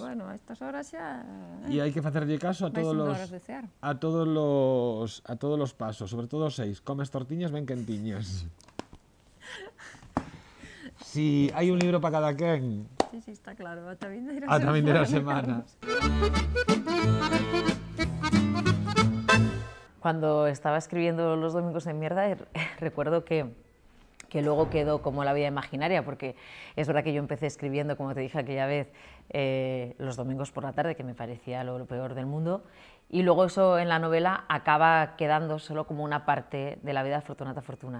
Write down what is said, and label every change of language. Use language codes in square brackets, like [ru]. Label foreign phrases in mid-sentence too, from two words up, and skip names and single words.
[gl] E, bueno, a estas horas xa... E hai que facerlle caso a todos os pasos, sobre todo os 6. Comes tortiñas ben quentiñas. Si hai un libro para cada quen. Sí, está claro, ata vindeira semana. [es] Cuando estaba escribiendo Los Domingos de Mierda, recuerdo que luego quedó como La vida imaginaria, porque es verdad que yo empecé escribiendo, como te dije aquella vez, los domingos por la tarde, que me parecía lo peor del mundo, y luego eso en la novela acaba quedando solo como una parte de la vida de Fortunata Fortuna.